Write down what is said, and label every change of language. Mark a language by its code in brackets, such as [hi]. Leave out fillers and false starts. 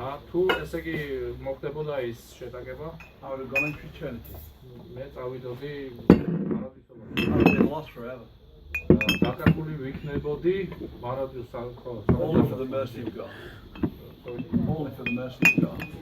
[ka] თუ ესე იგი მოხდებოდა ის შეტაკება, [en] I would have gone into eternity. [ka] მე წავიდოდი [en] I [ka] მარადისობაში. [en] would have been lost forever. [ka] დაკარგული ვიქნებოდი მარადის ხო. [en] Only for the mercy of God. Only for the mercy of God.